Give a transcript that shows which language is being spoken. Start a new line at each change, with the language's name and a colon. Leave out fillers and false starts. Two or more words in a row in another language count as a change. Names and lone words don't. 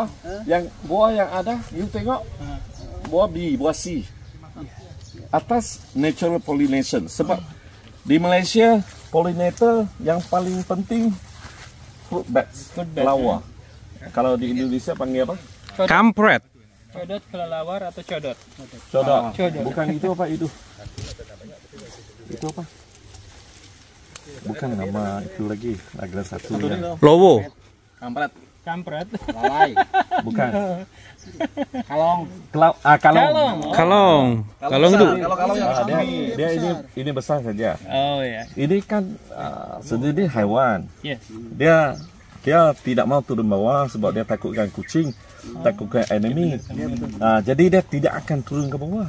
Malay: Yang buah yang ada, you tengok. Buah B, buah C. Atas
English: natural pollination.
Malay: Sebab di Malaysia pollinator yang paling penting
English: fruit bats,
Malay: lawa. Kalau di Indonesia panggil apa? Kampret. codot, kelelawar atau codot? Codot. Codot. Bukan itu apa itu? Itu apa? Bukan nama itu lagi. Ada satu yang Lowo. Kampret. Kampret. Lalai. bukan. Kalong. Kalong. Kalong. Kalong itu. Kalau yang Dia ini besar saja. Oh ya. Ini kan sejenis haiwan. Yes. Dia tidak mau turun bawah sebab dia takutkan kucing, takutkan enemy. Jadi dia tidak akan turun ke bawah.